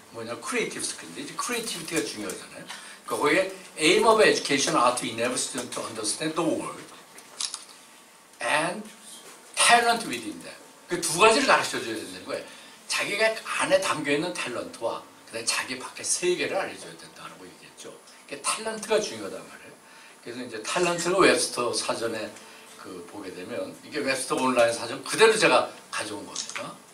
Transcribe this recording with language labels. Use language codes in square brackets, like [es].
[ko] 뭐냐, creative skill인데, 이제 creativity가 중요하잖아요. 그러니까 거기에 [en] aim of education are to enable students to understand the world and talent within them. [ko] 그 두 가지를 가르쳐줘야 되는 거예요. 자기가 안에 담겨있는 탤런트와 그다음에 자기 밖에 세계를 알려줘야 된다는 거 얘기했죠. 그러니까 탤런트가 중요하단 말이에요. 그래서 이제 탤런트가 웹스터 사전에 보게 되면 이게 웹스터 온라인 사전 그대로 제가 가져온 겁니다.